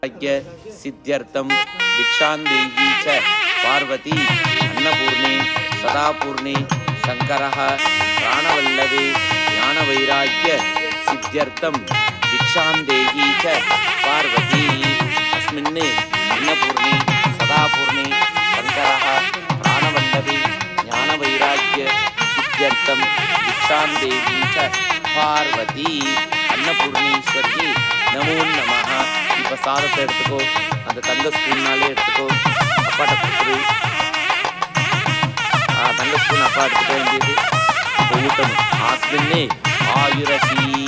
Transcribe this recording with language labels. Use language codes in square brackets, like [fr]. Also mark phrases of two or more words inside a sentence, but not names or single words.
[sa] सिद्ध्यर्थं भिक्षान्देही च पार्वती अन्नपूर्णे सदापूर्णे शङ्करः प्राणवल्लभे ज्ञानवैराग्य सिद्ध्यर्थं भिक्षान्देही च पार्वती अस्मिन् अन्नपूर्णे सदापूर्णे शङ्करः प्राणवल्लभे ज्ञानवैराग्य सिद्ध्यर्थं भिक्षान्देही च पार्वती अन्नपूर्णेश्वरी नमो नमः. [ta] இப்போ சாதத்தை எடுத்துக்கோ, அந்த தங்க ஸ்பூன்னாலே எடுத்துக்கோ, அப்பாட்ட கொடுத்துரு. தங்க ஸ்பூன் அப்பா எடுத்துக்க வேண்டியது. இப்போ ஊட்டணும். ஆஸ்மின்னே ஆயுரசி